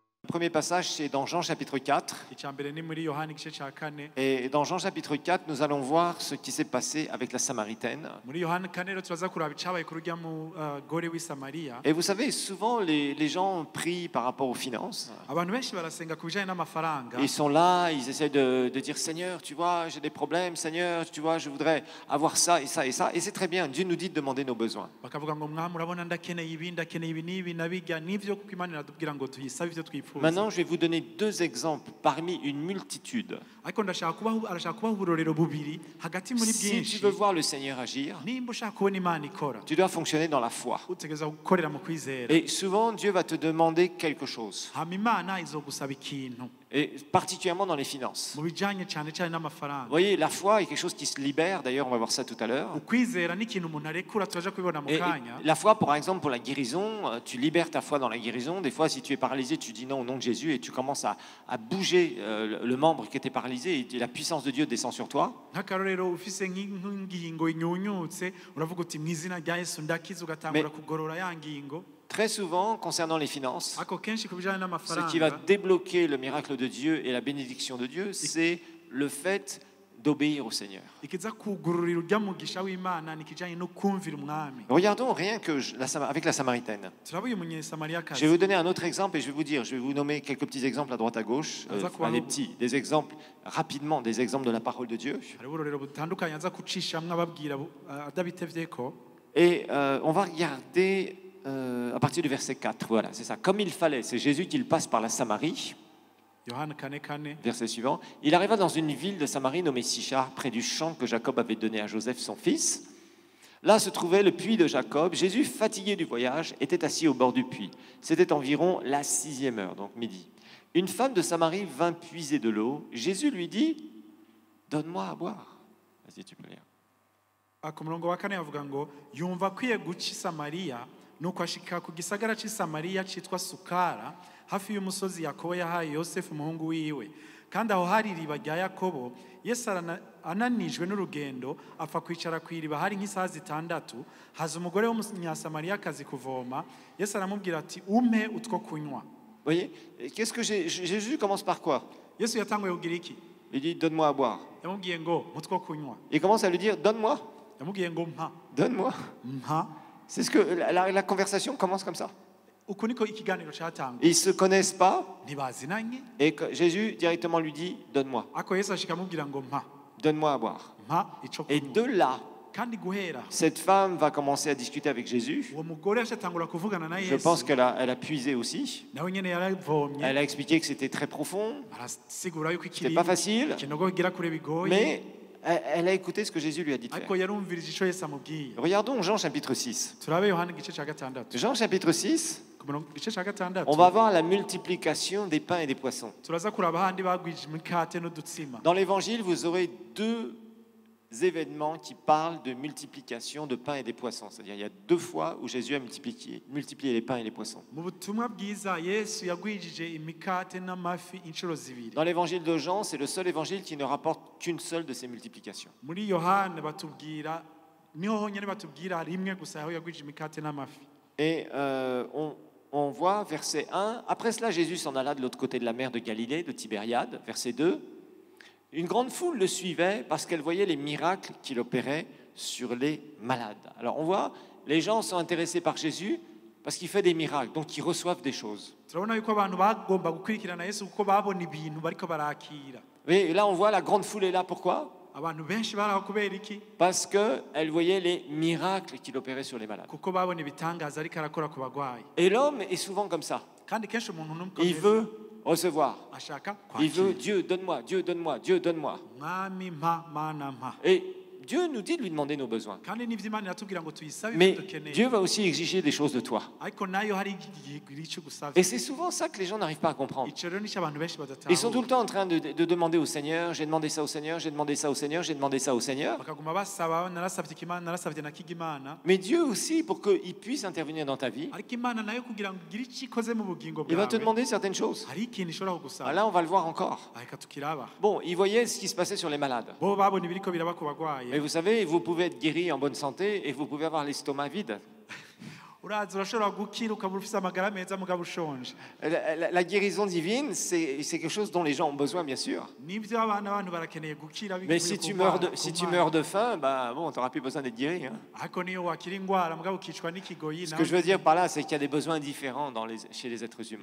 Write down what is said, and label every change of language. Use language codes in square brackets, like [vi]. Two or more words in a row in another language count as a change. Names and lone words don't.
[fr] premier passage, c'est dans Jean chapitre 4. [rn] icyambere ni muri Yohana igice cya 4. [fr] Et dans Jean chapitre 4, nous allons voir ce qui s'est passé avec la Samaritaine. [rn] muri Yohana 4 rero turaza kuraba icabaye ku rujya mugore w'i Samariya. [fr] Et vous savez, souvent les gens prient par rapport aux finances. [rn] abantu benshi barasenga ku bijanye n'amafaranga. [fr] Ils sont là, ils essaient de dire Seigneur, tu vois, j'ai des problèmes, Seigneur, tu vois, je voudrais avoir ça et ça et ça. Et c'est très bien, Dieu nous dit de demander nos besoins. [rn] bakavuga ngo mwami urabona ndakeneye ibi ndakeneye ibi n'ibi nabijya n'ivyo kuko Imana iradubwira ngo tuyisabe ivyo twifuza. [fr] Maintenant, je vais vous donner deux exemples parmi une multitude. [rn] ariko arashaka kubaha uburorero bubiri hagati muri [fr] Si [rn] bwinshi. [fr] tu veux voir le Seigneur agir, [rn] nimba ushaka kubona Imana ikora [fr] tu dois fonctionner dans la foi. [rn] utegereza gukorera mu kwizera. [fr] Et souvent, Dieu va te demander quelque chose. [rn] hama Imana izogusaba ikintu [fr] Et particulièrement dans les finances. [rn] mu bijanye cyane cyane n'amafaranga. [fr] Vous voyez, la foi est quelque chose qui se libère. D'ailleurs, on va voir ça tout à l'heure. [rn] ukwizera ni ikintu umuntu arekura turaja kubibona mu [fr] Et [rn] kanya. [fr] la foi, par exemple, pour la guérison, tu libères ta foi dans la guérison. Des fois, si tu es paralysé, tu dis non au nom de Jésus et tu commences à bouger le membre qui était paralysé et la puissance de Dieu descend sur toi. [rn] nk'akarorero ufise nk'ingingo inyunyutse uravuga uti mu izina rya Yesu ndakiza ugatangura kugorora ya ngingo. [fr] Très souvent, concernant les finances, [rn] ariko kenshi ku bijanye [fr] ce qui va [rn] n'amafaranga [fr] débloquer le miracle de Dieu et la bénédiction de Dieu, c'est le fait d'obéir au Seigneur. [rn] ikiza kugururira urya mugisha w'Imana ni kijanye no kumvira umwami. [fr] Regardons rien que avec la Samaritaine. [rn] turaba uyu [fr] Je [rn] munyesamariyakazi. [fr] vais vous donner un autre exemple et je vais vous nommer quelques petits exemples à droite à gauche, des exemples rapidement, des exemples de la parole de Dieu. [rn] hari uburorero butandukanye aza kucishamwe ababwira adabitevyeko. [fr] Et on va regarder à partir du verset 4. Voilà, c'est ça. Comme il fallait, c'est Jésus qui passe par la Samarie. [rn] Yohana 4:4. [fr] Verset suivant. Il arriva dans une ville de Samarie nommée Sichar, près du champ que Jacob avait donné à Joseph, son fils. Là se trouvait le puits de Jacob. Jésus, fatigué du voyage, était assis au bord du puits. C'était environ la 6e heure, donc midi. Une femme de Samarie vint puiser de l'eau. Jésus lui dit, donne-moi à boire. Vas-y, tu peux lire. [rn] ku murongo wa 4 yavuga ngo yumva akwiye guca i Samariya nuko ashika ku gisagara cy'i Samariya cyitwa Sukara hafi y'umusozi Yakobo yahaye Yosefu umuhungu wiwe. kandi aho hari iriba rya Yakobo. Yesu ananijwe n'urugendo apfa kwicara ku iriba hari nk'isaha 6. haza umugore w'umunyasamariyakazi kuvoma. Yesu aramubwira ati umpe utwo kunywa. [fr] Vous voyez, qu'est-ce que Jésus commence par quoi? [rn] Yesu yatanguye kugira iki? [fr] Il dit, donne-moi à boire. [rn] yamubwiye ngo mutwo kunywa. [fr] Il commence à lui dire, donne-moi, [rn] yamubwiye ngo mpa. [fr] donne-moi. [rn] mpa. [fr] C'est ce que la conversation commence comme ça. [rn] uku niko ikiganiro cyatanguye. [fr] Ils ne se connaissent pas. [rn] ntibazinanye. [fr] Et Jésus directement lui dit, donne-moi. [rn] ako Yesu ashika amubwira ngo mpa. [fr] Donne-moi à boire. [rn] mpa ico [fr] Et [rn] kunywa. [fr] de là, [rn] kandi guhera [fr] cette femme va commencer à discuter avec Jésus. [rn] uwo mugore ashatangura kuvugana na [fr] Je [rn] Yesu. [fr] pense qu'elle a puisé aussi. [rn] nawe nyene yaravomye. [fr] Elle a expliqué que c'était très profond, [rn] arasigura yuko [fr] c'était pas facile, [rn] ikinogo kigira kure bigoye. [fr] mais elle a écouté ce que Jésus lui a dit de [rn] ariko [fr] faire. [rn] yarumvirije ico Yesu amubwiye. [fr] Regardons Jean chapitre 6. [rn] turabe Yohana igice cya 6. [fr] Jean chapitre 6, [rn] ku murongo igice cya 6 [fr] on va voir la multiplication des pains et des poissons. [rn] turaza kuraba handi bagwije imikate n'udutsima. [fr] Dans l'évangile, vous aurez deux événements qui parlent de multiplication de pains et des poissons. C'est-à-dire il y a 2 fois où Jésus a multiplié les pains et les poissons. [rn] mu butumwa bwiza Yesu yagwijije imikate n'amafi inshuro zibiri. [fr] Dans l'évangile de Jean, c'est le seul évangile qui ne rapporte qu'une seule de ces multiplications. [rn] muri Yohana batubwira niho honyine batubwira rimwe gusa aho yagwije imikate n'amafi. [fr] Et on voit verset 1, après cela Jésus s'en alla de l'autre côté de la mer de Galilée, de Tibériade, verset 2. Une grande foule le suivait parce qu'elle voyait les miracles qu'il opérait sur les malades. Alors on voit, les gens sont intéressés par Jésus parce qu'il fait des miracles, donc ils reçoivent des choses. [rn] turabona yuko abantu bagomba gukurikirana Yesu kuko babona ibintu bariko barakira. [fr] Et là on voit la grande foule est là, pourquoi? [rn] abantu benshi baraho kubera iki? [fr] Parce qu'elle voyait les miracles qu'il opérait sur les malades. [rn] kuko babona ibitangaza ariko arakora ku bagwayi. [fr] Et l'homme est souvent comme ça. [rn] kandi kenshi umuntu n'umwe [fr] Il veut recevoir. [rn] ashaka [fr] Il veut [rn] kwakira. [fr] Dieu, donne-moi, Dieu, donne-moi, Dieu, donne-moi. [rn] mwami mpa mana mpa. [fr] Et Dieu nous dit de lui demander nos besoins. [rn] kandi n'ivyo Imana iratubwira ngo tuyisabe [fr] Mais [rn] ibyo dukeneye. [fr] Dieu va aussi exiger des choses de toi. [rn] ariko nayo hari igihe cyo gusaba. [fr] Et c'est souvent ça que les gens n'arrivent pas à comprendre. [rn] ico rero nico abantu benshi [fr] Ils sont tout [rn] badatahura. [fr] le temps en train de demander au Seigneur, j'ai demandé ça au Seigneur, j'ai demandé ça au Seigneur, j'ai demandé ça au Seigneur. [rn] bakaguma basaba narasabye ikimana narasabye na kigimana. [fr] Mais Dieu aussi, pour qu'il puisse intervenir dans ta vie, [rn] ariko Imana nayo kugira ngo igire ico ikoze mu bugingo [fr] il va te [rn] bwawe. [fr] demander certaines choses. [rn] hari ikintu ishobora [fr] Ah, [rn] kugusaba. [fr] là, on va le voir encore. [rn] reka tukiraba. [fr] Bon, ils voyaient ce qui se passait sur les malades. [rn] bo babona ibiriko biraba ku [fr] Et [rn] bagwaye. [fr] vous savez, vous pouvez être guéri en bonne santé et vous pouvez avoir l'estomac vide. [rn] uraza urashobora gukira ukaba ufite amagara meza mugabo ushonje. [fr] La guérison divine, c'est quelque chose dont les gens ont besoin, bien sûr. [rn] Nibyo abantu barakeneye gukira [fr] Mais si tu meurs de faim, bah bon, tu n'auras plus besoin d'être guéri. Hein. [rn] ariko niyo wakira ingwara mugabo ukicwa n'ikigoyi. [fr] Ce que je veux dire par là, c'est qu'il y a des besoins différents chez les êtres humains.